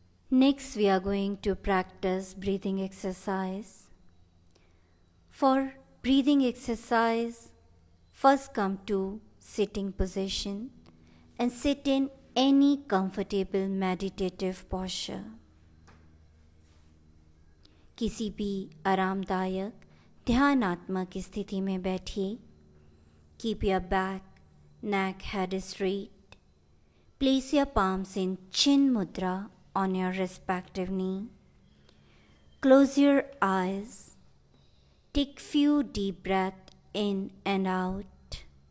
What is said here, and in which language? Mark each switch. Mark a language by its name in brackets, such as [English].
[English] Next, we are going to practice breathing exercise. For breathing exercise, first come to sitting position and sit in any comfortable meditative posture. [Hindi] किसी भी आरामदायक ध्यानात्मक स्थिति में बैठिए. [English] Keep your back, neck, head straight. Place your palms in chin mudra on your respective knee. Close your eyes. Take few deep breaths in and out.